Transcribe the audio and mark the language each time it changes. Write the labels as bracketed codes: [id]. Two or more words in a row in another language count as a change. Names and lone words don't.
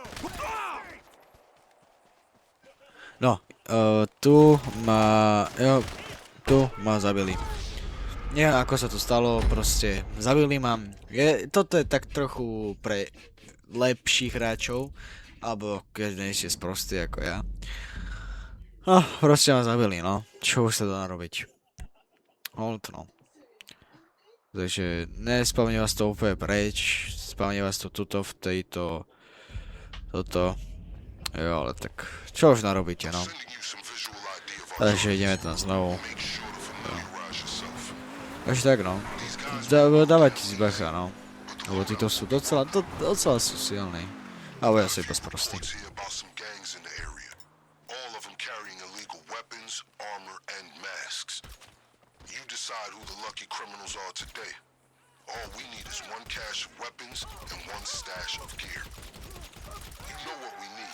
[sk] No, tu ma zabili. Neviem, ako sa to stalo, proste zabili ma. Toto je tak trochu pre lepších hráčov, alebo keď nie ste sprostí ako ja. No, proste ma zabili, no. Čo už sa dá narobiť? Hold, no. Takže nespavne vás to úplne preč, spavne vás to tuto v tejto... Toto... Jo, ale tak... Čo už narobíte, no? [en] Sending you some visual idea of our [sk] Takže ideme tam znovu. [en] make sure to familiarize yourself. [sk] Takže tak, no. [en] These guys [sk] Dávajte si bacha, no. Lebo títo sú docela sú silní. Alebo ja sú iba sprostí. [en] reports here about some gangs in the area. All of them carrying illegal weapons, armor, and masks. You decide who the lucky criminals are today. All we need is one cache of weapons and one stash of gear. You know what we need.